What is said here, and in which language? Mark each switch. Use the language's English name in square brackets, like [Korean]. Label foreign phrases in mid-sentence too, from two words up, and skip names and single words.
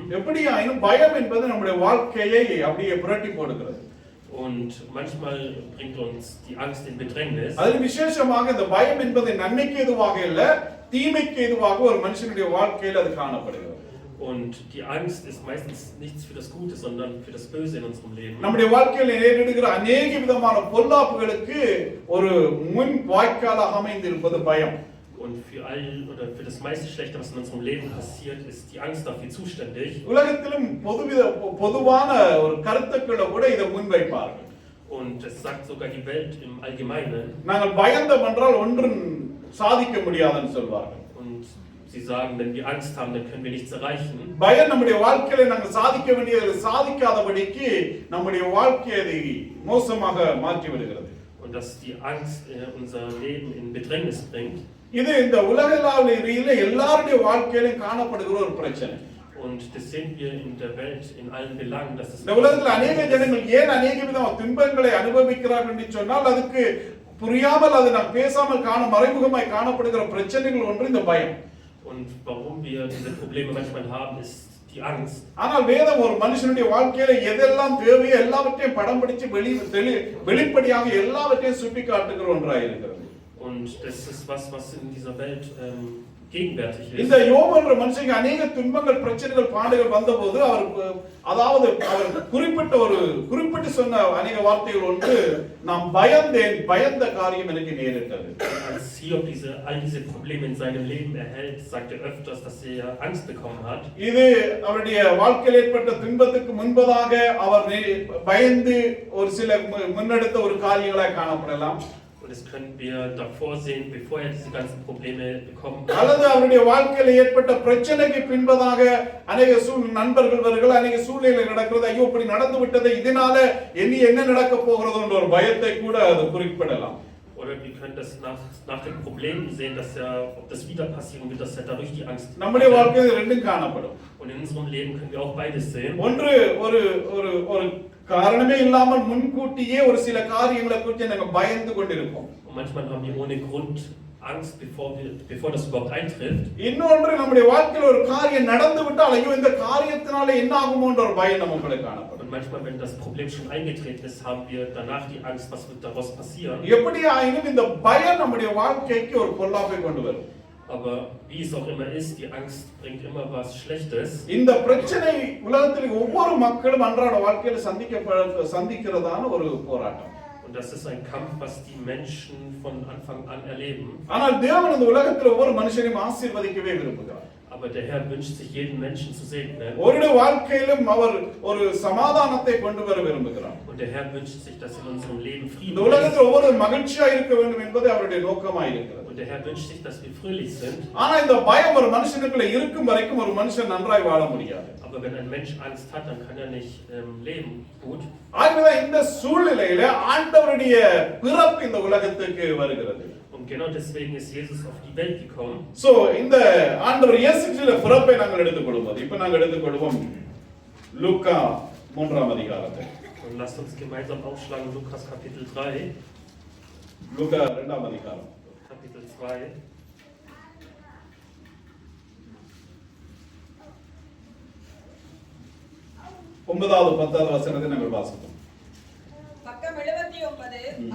[Tamil] எப்படியாயினும் பயம் என்பது நம்முடைய வாழ்க்கையை அப்படியே புரட்டி போடுகிறது. [German] Und manchmal bringt uns die Angst in Bedrängnis. [Tamil] அதில் விசேஷமாக இந்த பயம் என்பது நன்மைக்கு எதுவாக இல்ல தீமைக்கு எதுவாக ஒரு மனுஷனுடைய வாழ்க்கையில் அது காணப்படுகிறது. [German] Und die Angst ist meistens nichts für das Gute, sondern für das Böse in unserem Leben. [Tamil] நம்முடைய வாழ்க்கையில் நேரிடுகிற அநேக விதமான பொல்லாப்புகளுக்கு ஒரு முன் வாய்க்காலாக அமைந்திருப்பது பயம். [German] Und für all oder für das meiste Schlechte, was in unserem Leben passiert, ist die Angst dafür zuständig. [Tamil] உலகத்திலும் பொதுவான ஒரு கருத்துக்களை கூட இதை முன்வைப்பார்கள். [German] Und es sagt sogar die Welt im Allgemeinen. [Tamil] நாங்கள் பயந்தோம் என்றால் ஒன்றும் சாதிக்க முடியாதுன்னு சொல்வார்கள். [German] Und sie sagen, wenn wir Angst haben, dann können wir nichts erreichen. [Tamil] பயம் நம்முடைய வாழ்க்கையில நாங்கள் சாதிக்க வேண்டியதை சாதிக்காதபடிக்கு நம்முடைய வாழ்க்கையை மோசமாக மாற்றி விடுகிறது. [German] Und dass die Angst unser Leben in Bedrängnis bringt. [Tamil] இது இந்த உலகளாவிய ரீதியில எல்லாருடைய வாழ்க்கையிலும் காணப்படுகிற ஒரு பிரச்சனை. [German] Und das sehen wir in der Welt in allen Belangen, dass es [Tamil] இந்த உலகத்தில் அநேக ஜனங்கள் ஏன் அநேக விதமான துன்பங்களை அனுபவிக்கிறார்கள் என்று சொன்னால் அதுக்கு புரியாமல் அது நாம் பேசாமல் மறைமுகமாய் காணப்படுகிற பிரச்சனைகள் ஒன்று இந்த பயம். [German] Und warum wir diese Probleme manchmal haben, ist die Angst. [Tamil] ஆனால் வேதம் ஒரு மனுஷனுடைய வாழ்க்கையில எதெல்லாம் தேவையோ எல்லாவற்றையும் படம் பிடிச்சு வெளிப்படையாக எல்லாவற்றையும் சுட்டி காட்டுகிற ஒன்றாக இருக்கிறது. [German] Und das ist was in dieser Welt gegenwärtig ist. [Tamil] இந்த யோபு என்ற மனுஷனுக்கு அநேக துன்பங்கள் பிரச்சனைகள் பாடுகள் வந்தபோது அவர் குறிப்பிட்டு சொன்ன அநேக வார்த்தைகள் ஒன்று நாம் பயந்த காரியம் எனக்கு நேரிட்டது. [German] Als Hiob all diese Probleme in seinem Leben erhält, sagt er öfters, dass er Angst bekommen hat. [Tamil] இது அவருடைய வாழ்க்கையில் ஏற்பட்ட துன்பத்துக்கு முன்பதாக அவர் பயந்து ஒரு சில முன்னெடுத்த ஒரு காரியங்களாக காணப்படலாம். [German] Und das können wir davor sehen, bevor er diese ganzen Probleme bekommen hat. [Tamil] அல்லது அவருடைய வாழ்க்கையில் ஏற்பட்ட பிரச்சனைக்கு பின்பதாக அநேக நண்பர்கள் வருகிறார்கள், அநேக சூழ்நிலைகள் நடக்கிறது, ஐயோ இப்படி நடந்து விட்டது, இதனால என்ன நடக்க போகிறது என்ற ஒரு பயத்தை கூட அது குறிப்பிடலாம். [German] Oder wir können das nach den Problemen sehen, dass ob das wieder passieren wird, dass dadurch die Angst. [Tamil] நம்முடைய வாழ்க்கையில் ரெண்டும் காணப்படும். [German] Und in unserem Leben können wir auch beides sehen. [Tamil] ஒன்று ஒரு காரணமே இல்லாமல் முன்கூட்டியே ஒரு சில காரியங்களை குறித்து நாங்கள் பயந்து கொண்டிருப்போம். [German] Und manchmal haben wir ohne Grund Angst, bevor das überhaupt eintrifft. [Tamil] இன்னொன்று நம்முடைய வாழ்க்கையில் ஒரு காரியம் நடந்து விட்டால் ஐயோ இந்த காரியத்தினால என்ன ஆகுமோன்ற ஒரு பயம் நமக்கு காணப்படும். [German] Und manchmal, wenn das Problem schon eingetreten ist, haben wir danach die Angst, was wird daraus passieren. [Tamil] எப்படி ஆயினும் இந்த பயம் நம்முடைய வாழ்க்கைக்கு ஒரு பொல்லாப்பை கொண்டு வரும். [German] Aber wie es auch immer ist, die Angst bringt immer was Schlechtes. [Tamil] இந்த பிரச்சனை உலகத்தில் ஒவ்வொரு மக்களும் அன்றாட வாழ்க்கையில் சந்திக்கிறதான ஒரு போராட்டம். [German] Und das ist ein Kampf, was die Menschen von Anfang an erleben. [Tamil] ஆனால் தேவன் இந்த உலகத்தில் ஒவ்வொரு மனுஷனையும் ஆசீர்வதிக்கவே விரும்புகிறார். [German] Aber der Herr wünscht sich jeden Menschen zu segnen. [Tamil] ஒருடைய வாழ்க்கையிலும் அவர் ஒரு சமாதானத்தை கொண்டு வர விரும்புகிறார். [German] Und der Herr wünscht sich, dass in unserem Leben Frieden [Tamil] இந்த உலகத்தில் ஒவ்வொரு மகிழ்ச்சியாக இருக்க வேண்டும் என்பது அவருடைய நோக்கமாக இருக்கிறது. [German] Und der Herr wünscht sich, dass wir fröhlich sind. [Tamil] ஆனா இந்த பயம் ஒரு மனுஷனுக்குள்ள இருக்கும் வரைக்கும் ஒரு மனுஷன் நன்றாய் வாழ முடியாது. [German] Aber wenn ein Mensch Angst hat, dann kann er nicht leben gut. [Tamil] ஆகவே இந்த சூழ்நிலையில ஆண்டவருடைய பிறப்பு இந்த உலகத்துக்கு வருகிறது. [German] Und genau deswegen ist Jesus auf die Welt gekommen. [Tamil] சோ இந்த ஆண்டவர் இயேசு கிறிஸ்துவின் பிறப்பை நாங்கள் எடுத்துக்கொள்வோம். இப்போ நாங்கள் எடுத்துக்கொள்வோம் லூக்கா 3ஆம் அதிகாரத்தை. [German] Und lasst uns gemeinsam aufschlagen Lukas Kapitel 3. [Tamil] லூக்கா 2ஆம் அதிகாரம். [German] Kapitel 2. [Tamil] ஒன்பதாவது 10வது வசனத்தை நாங்கள் வாசிப்போம். பக்கம் 79.